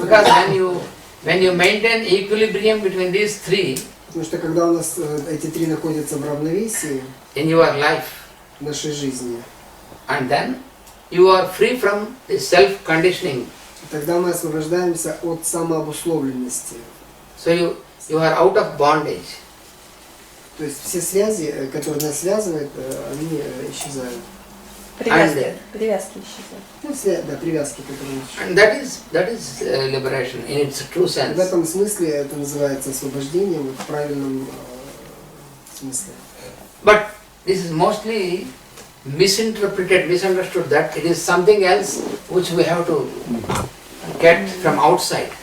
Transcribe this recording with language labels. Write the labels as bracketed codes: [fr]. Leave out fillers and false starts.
[en] Because when you maintain equilibrium between these three, [ru] потому что когда у нас эти три находятся в равновесии [en] in your life, [ru] в нашей жизни, [en] and then you are free from the self-conditioning. [ru] Тогда мы освобождаемся от самообусловленности. [en] So you are out of bondage. [ru] То есть все связи, которые нас связывают, они исчезают. Привязки исчезают. Да, привязки, которые исчезают. [en] And that is liberation in its true sense. [ru] В этом смысле это называется освобождением в правильном смысле. [en] But this is mostly misunderstood that it is something else which we have to get from outside.